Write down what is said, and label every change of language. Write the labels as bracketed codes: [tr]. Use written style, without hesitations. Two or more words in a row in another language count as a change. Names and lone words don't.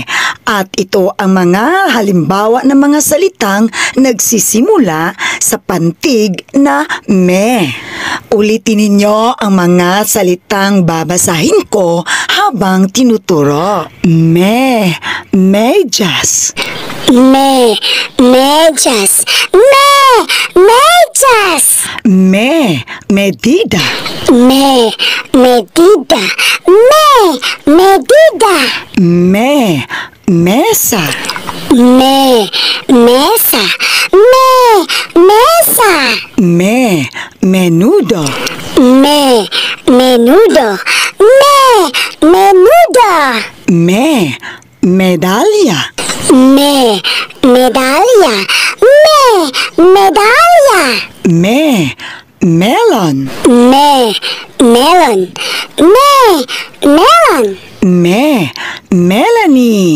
[tl] At ito ang mga halimbawa ng mga salitang nagsisimula sa pantig na me. Ulitin ninyo ang mga salitang babasahin ko habang tinuturo. Me, medyas. Medyas. Medyas. Medida. Medida. Medida. Mesa. Mesa. Mesa. Menudo. Menudo. Menudo. Medalya. Medalya. Medalya. Melon. Melon. Melon. Melanie.